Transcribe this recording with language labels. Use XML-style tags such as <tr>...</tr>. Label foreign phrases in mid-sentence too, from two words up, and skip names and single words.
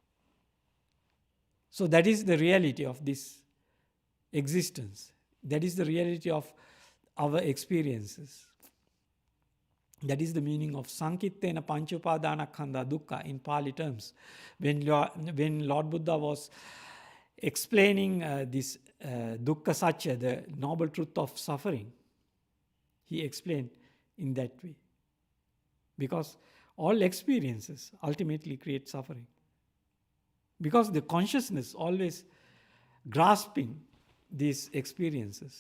<en>So that is the reality of this existence. That is the reality of our experiences. That is the meaning of</en> <pi>Sankittena Panchupadanakkhandha dukkha</pi> <en>in Pali terms. When Lord Buddha was explaining this</en> <pi>dukkha satya,</pi> <en>the noble truth of suffering, he explained in that way. Because all experiences ultimately create suffering. Because the consciousness always grasping these experiences.</en>